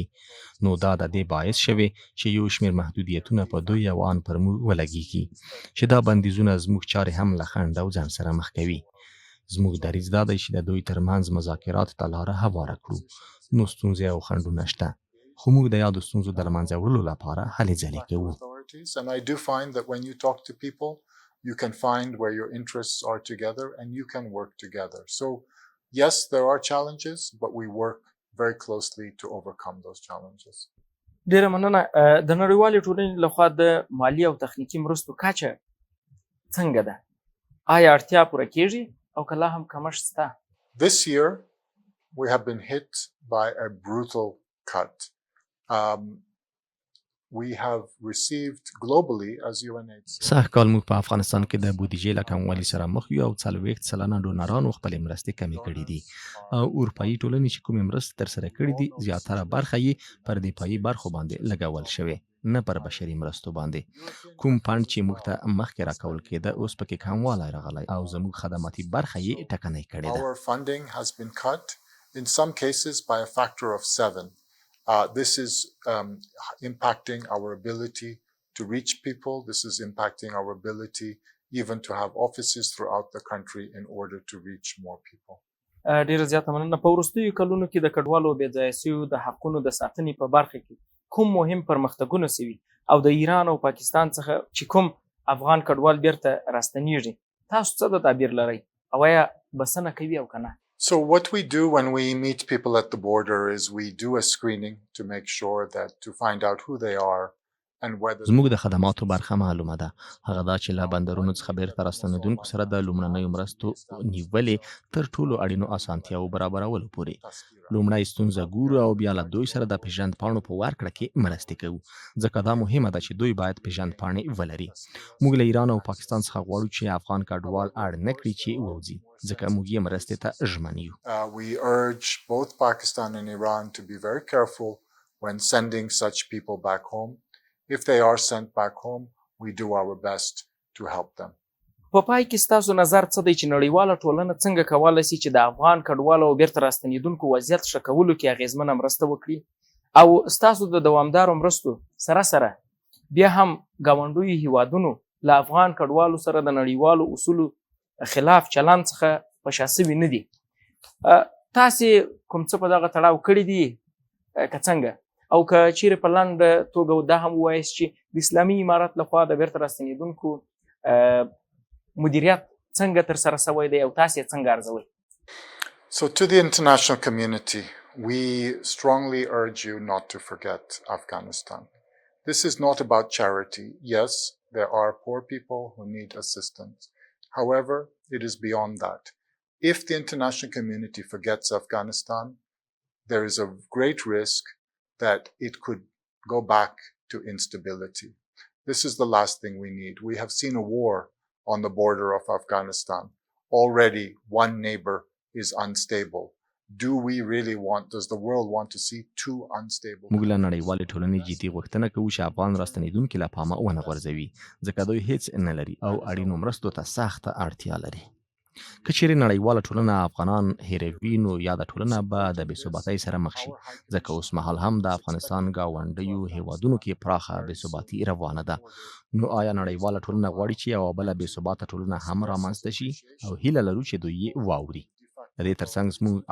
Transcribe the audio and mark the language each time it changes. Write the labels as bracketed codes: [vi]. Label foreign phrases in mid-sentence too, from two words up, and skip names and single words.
[ps] نو دا د دې باعث شوی چې یو شمېر محدودیتونه په دوی او ان پر موږ ولګېږي، چې دا بندیزونه زموږ چارې هم له خنډ او ځنډ سره مخ کوي. زموږ دریځ دا دی چې د دوی ترمنځ مذاکرات ته لاره هواره کړو. نو ستونزې او خنډونه شته، خو موږ د یادو ستونزو د له منځه وړلو لپاره هلې ځلې کوو. [en] And I do find that when you talk to people, you can find where your interests are together and you can work together. So, yes, there are challenges, but we work very closely to overcome those challenges. [ps] ډیره مننه. د نړیوالې ټولنې لخوا د مالی او تخنیکي مرستو کچه څنګه ده؟ آیا اړتیا پوره کیږي او که لا هم کمښت شته؟ [en] This year, we have been hit by a brutal cut. We have received globally as UNHCR. [ps] سږ کال موږ په افغانستان کې د بودیجې له کموالي سره مخ یو او 40 سلنه ډونرانو خپلې مرستې کمې کړي دي او اروپایي ټولنې چې کومې مرستې ترسره کړي دي زیاتره برخه یې پر دفاعي برخو باندې لګول شوې، نه پر بشري مرستو باندې. کوم فنډ چې موږ ته مخکې راکول کېده اوس پکې کموالی راغلی او زموږ خدماتي برخه یې ټکنۍ کړې ده. [en] Our funding has been cut in some cases by a factor of 7. This is impacting our ability to reach people. This is impacting our ability even to have offices throughout the country in order to reach more people. [ps] ډیره زیاته مننه. په وروستیو کلونو کې د کډوالو بېځایه شویو د حقونو د ساتنې په برخه کې کوم مهم پرمختګونه سوي او د ایران او پاکستان څخه چې کوم افغان کډوال بیرته راستنیږي تاسو څه د تعبیر لرئ او آیا بسنه کوي او که نه؟ [en] So what we do when we meet people at the border is we do a screening to make sure that to find out who they are and whether [ps] زموږ د خدماتو برخه معلومه ده هغه دا چې له بندرونو څخه بیرته راستنېدونکو سره د لومړنیو مرستو نیولې تر ټولو اړینو اسانتیاو برابرولو پورې لومړی ستونزه ګورو او بیا له دوی سره د پیژند پاڼو په ورکړه کې مرستې کوو ځکه دا مهمه ده چې دوی باید پیژند پاڼې ولري موږ له ایران او پاکستان څخه غواړو چې افغان کډوال اړ نه کړي چې ووځي ځکه موږ یې مرستې ته ژمن یو [en] we urge both Pakistan and Iran to be very careful when sending such people back home. If they are sent back home, we do our best to help them. [ps] په پای کې ستاسو نظر څه دی چې نړیواله ټولنه څنګه کولی شي چې د افغان کډوالو او بیرته راستنېدونکو وضعیت ښه کولو کې اغېزمنه مرسته وکړي او ستاسو د دوامدارو مرستو سره سره بیا هم ګاونډیو هیوادونو له افغان کډوالو سره د نړیوالو اصولو خلاف چلند څخه په شا سوي نه دي تاسې کوم څه په دغه تړاو کړي دي که څنګه او که چیرې په لنډه توګه دا هم ووایاست چې د اسلامي امارت لخوا د بیرته راستنېدونکو مدیریت څنګه ترسره سوی دی او تاسې یې څنګه ارزوئ [en] So to the international community, we strongly urge you not to forget Afghanistan. This is not about charity. Yes, there are poor people who need assistance. However, it is beyond that. If the international community forgets Afghanistan, there is a great risk that it could go back to instability. This is the last thing we need. We have seen a war on the border of Afghanistan. Already one neighbor is unstable. Does the world want to see two unstable? [ps] موږ له نړیوالې ټولنې جدي غوښتنه کوو چې افغان راستنېدونکي له پامه ونه غورځوي ځکه دوی هیڅ نه لري او اړینو مرستو ته سخته اړتیا لري که چیرې نړیواله ټولنه افغانان هیروي نو یا د ټولنه به د بېثباتۍ سره مخ شي ځکه اوس مهال هم د افغانستان ګاونډیو هیوادونو کې پراخه بېثباتي روانه ده نو آیا نړیواله ټولنه غواړي چې یوه بله بېثباته ټولنه هم رامنځته شي او هیله لرو چې دوی یې واوري د دې ترڅنګ زموږ